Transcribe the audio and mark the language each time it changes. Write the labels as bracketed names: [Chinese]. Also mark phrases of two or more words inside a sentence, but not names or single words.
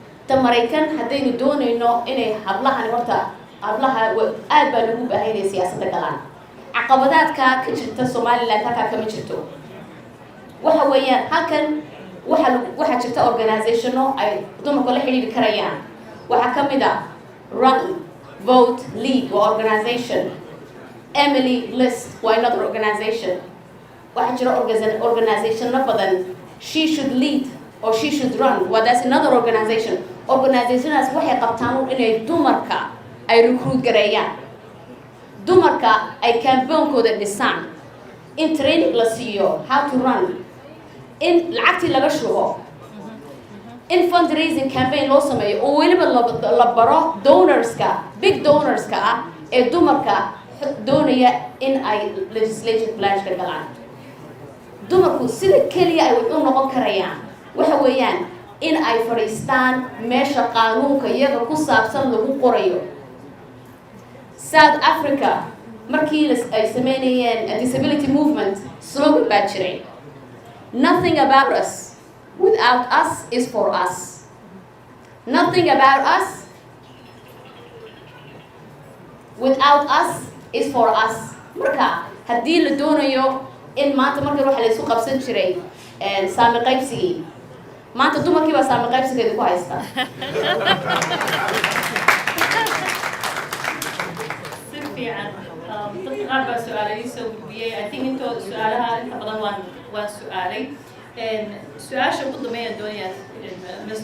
[Somali] ta Maraykan haddaynu doonayno inay hablahan horta hablaha aad baa lagu baahan yahay siyaasadda galaan caqabadaadka ka jirta Somaliland halkaa kama jirto waxa weeyaan halkan waxa jirta organizationo ay dumarku la xiriiri karayaan waxa ka mid ah Run Vote Lead waa organization Emily List waa [English] another organization [Somali] waxa jira organization na badan [English] She Should Lead or She Should Run well that's another organization [Somali] organizationaas waxay qabtaan inay dumarka ay recruit gareeyaan dumarka ay campaignkooda dhisaan in training la siiyo [English] how to run [Somali] in lacagtii laga shubo in fundraising campaign loo sameeyo oo weliba la baro donorska big donorska ah ee dumarka doonaya in ay [English] legislative branch [Somali] ka galaan dumarku sida keliya ay u noqon karayaan waxa weeyaan in ay fadhiistaan meesha qaanuunka iyaga ku saabsan lagu qorayo South Africa markii ay sameynayeen [English] disability movement [Somali] slogan baa jiray [English] nothing about us without us is for us nothing about us without us is for us [Somali] marka haddii la doonayo in maanta markii waxa la isku qabsan jiray saami qaybsigii maanta dumarkii baa saami qaybsigeeda ku haysta fiican dadka qaar baa su-aalay soo gudbiyey [English] I think [Somali] intooda su-aalaha inta badan waan su-aalay su-aasha ugu dambeeyaan doonaya Mr.